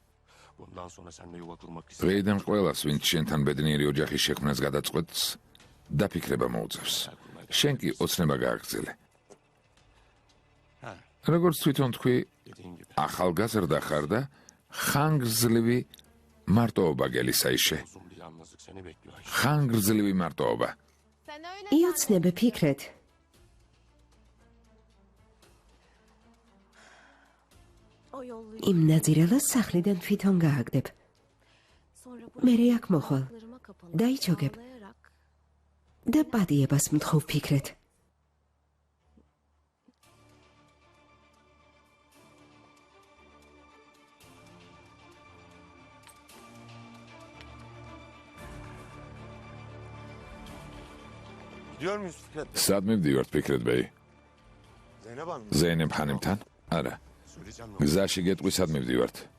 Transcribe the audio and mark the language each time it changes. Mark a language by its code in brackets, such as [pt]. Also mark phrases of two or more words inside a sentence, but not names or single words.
[ka] დღეიდან ყველას, ვინც შენთან ბედნიერი ოჯახის შექმნას გადაწყვეტს, დაფიქრება მოუწევს. შენ კი ოცნება გააგრძელე. როგორც თვითონ თქვი, ახალგაზრდა ხარ და ხანგრძლივი მარტოობა გელისაიშე. ხანგრძლივი მარტოობა. [tr] Sen öyle [ka] იოცნებ ფიქრეთ. [tr] o yolluyu [ka] იმ ნაძირალას სახლიდან თვითონ გააგდებ. [tr] sonra bu [ka] მე აქ მოხვალ. [tr] ayaklarıma kapanıp [ka] დაიჩოგებ [tr] ağlayarak [ka] და პატიებას მთხოვ ფიქრეთ. [tr] Gidiyor muyuz Fikret? [ka] სად მივდივართ ფიქრეთ ბეი? [tr] Zeynep Hanım. [ka] ზეინებ ხანიმთან? არა. [tr] Söyleyeceğim ne [ka] გზაში გეტყვი სად მივდივართ?